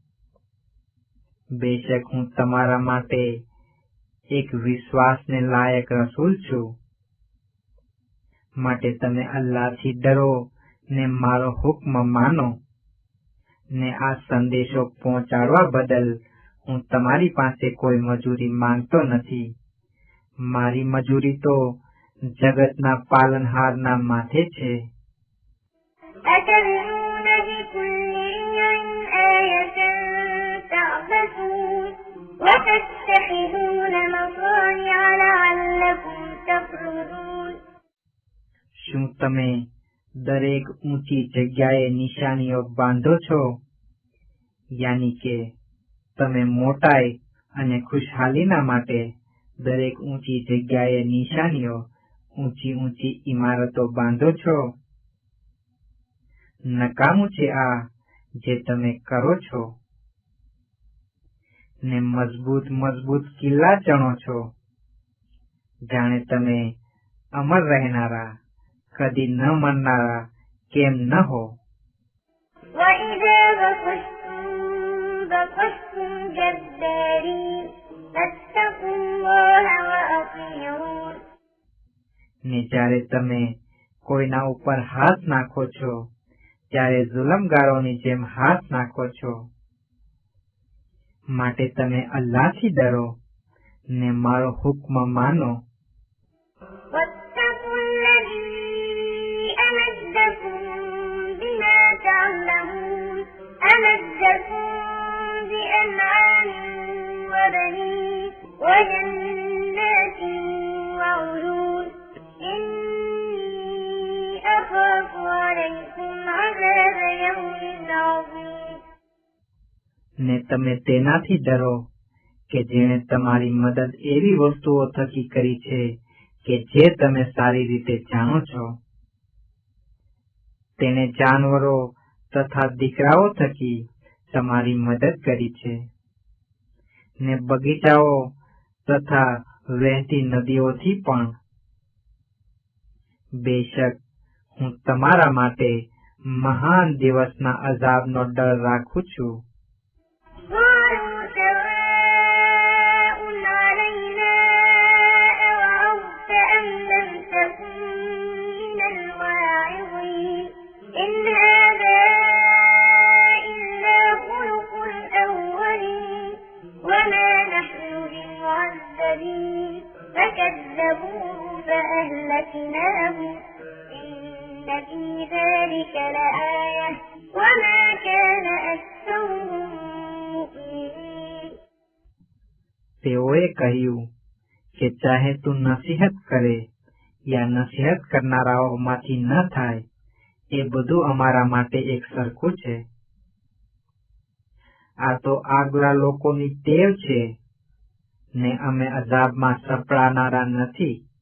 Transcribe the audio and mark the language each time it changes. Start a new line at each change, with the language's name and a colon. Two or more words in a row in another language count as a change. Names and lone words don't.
Gujarati: બેશક હું તમારા માટે એક વિશ્વાસને લાયક રસૂલ છું, માટે તમે અલ્લાહથી ડરો ને મારો હુક્મ માનો. ને આ સંદેશો પહોંચાડવા બદલ હું તમારી પાસે કોઈ મજૂરી માંગતો નથી. મારી મજૂરી તો જગતના પાલનહારના માથે છે.
Arabic: أتبنون بكل ريع آية تعبثون وتتخذون مصانع لعلكم تخلدون
Gujarati: શું તમે દરેક ઊંચી જગ્યાએ નિશાનીઓ બાંધો છો? યાની કે તમે મોટાઈ અને ખુશહાલીના માટે દરેક ઊંચી જગ્યાએ નિશાનીઓ, ઊંચી ઊંચી ઇમારતો બાંધો છો? નકામું છે આ જે તમે કરો છો. ને મજબૂત મજબૂત કિલ્લા ચણો છો, જાણે તમે અમર રહેનારા, કદી ન મરનારા કેમ ન હો.
Arabic: وإذا بطشتم بطشتم جبارين فاتقوا الله وأطيعون
Gujarati: ને જ્યારે તમે કોઈના ઉપર હાથ નાખો છો ત્યારે જુલમગારોની જેમ હાથ નાખો છો. માટે તમે અલ્લાહથી ડરો ને મારો હુક્મ માનો.
Arabic: واتقوا الذي أمدكم بما تعلمون أمدكم بأنعام وبنين وجنات وعيون إني أخاف عليكم عذاب يوم عظيم
Gujarati: ને તમે તેનાથી ડરો કે જેણે તમારી મદદ એવી વસ્તુઓ થકી કરી છે કે જે તમે સારી રીતે જાણો છો. તેને જાનવરો તથા દીકરાઓ થકી તમારી મદદ કરી છે, ને બગીચાઓ તથા વહેતી નદીઓથી પણ. બેશક હું તમારા માટે મહાન દિવસના અઝાબનો ડર રાખું છું.
Arabic: قالوا سواء علينا أوعظت أم لم تكن من الواعظين إن هذا إلا خلق الأولين وما نحن بمعذبين فكذبوه فأهلكناهم إن في ذلك لآية وما كان أكثرهم
Gujarati: તેઓએ કહ્યું કે ચાહે તું નસીહત કરે યા નસીહત કરનારાઓમાંથી ન થાય, એ બધું અમારા માટે એક સરખું છે. આ તો આગલા લોકોની ટેવ છે, ને અમે અઝાબમાં સપડાનારા નથી.